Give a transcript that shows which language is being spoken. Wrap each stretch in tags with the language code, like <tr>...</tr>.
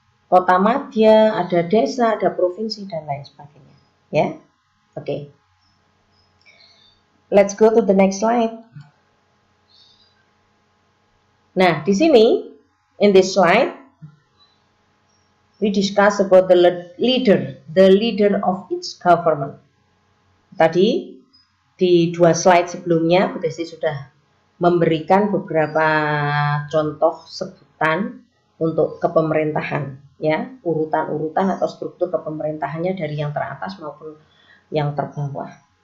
<id>Kota madya, ada desa, ada provinsi dan lain sebagainya. Ya, oke.</id> <en>Let's go to the next slide.</en> <id>Nah, di sini,</id> <en>in this slide, we discuss about the leader of its government.</en> <id>Tadi di 2 slide sebelumnya, Bu Desi sudah memberikan beberapa contoh sebutan untuk kepemerintahan. Ya, urutan-urutan atau struktur kepemerintahannya dari yang teratas maupun yang terbawah.</id>